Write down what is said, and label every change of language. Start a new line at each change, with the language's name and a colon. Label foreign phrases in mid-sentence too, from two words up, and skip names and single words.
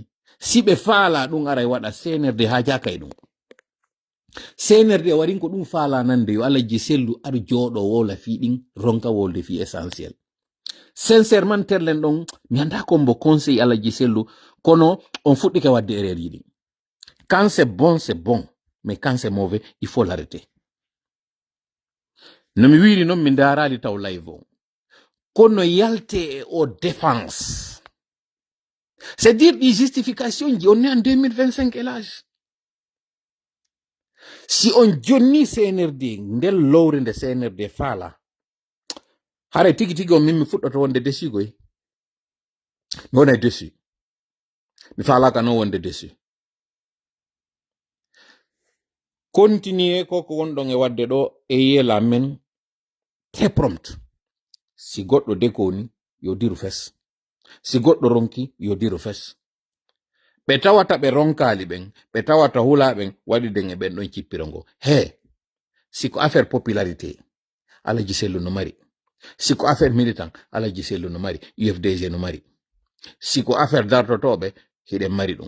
Fula: si ɓe faala ɗum aray waɗa senerde ha jakay ɗum, senerde warin ko ɗum faala nande yo Alaji Sellu ar jooɗo wowla fi ɗin ronka wolde fi essentiel. sincèrement terlen ɗon mi anda kombo conseil Alaji Sellu, kono on fuɗɗike wadde erreur yiɗi.
French: quand c'est bon, mais quand c'est mauvais, il faut l'arrêter.
Fula: no mi wiri noon mi darali taw live o, kono yalte o
French: défense, c'est dire
Fula: ɗi justification ji,
French: on est en 2025 hélas.
Fula: si on jonni CNRD ndel lowre nde CNRD faala, hare tigi tigi on min mi fuɗɗoto wonde desigoy, mi wona desi, mi faalaka no wonde desi. continuer koko wonɗon e wadde ɗo e yela men
French: très prompt.
Fula: si goɗɗo dekoni yo diru fes, si goɗɗo ronki yo diru fes. ɓe tawata ɓe ronkali ɓen, ɓe tawata hula ɓen waɗi den e ɓen ɗon cippirongo. he si ko
French: affaire popularité
Fula: Alaji Sellu no mari, si ko
French: affaire militant
Fula: Alaji Sellu no mari, UFDG no mari, si ko affaire dartotoɓe hiɗen mari ɗum.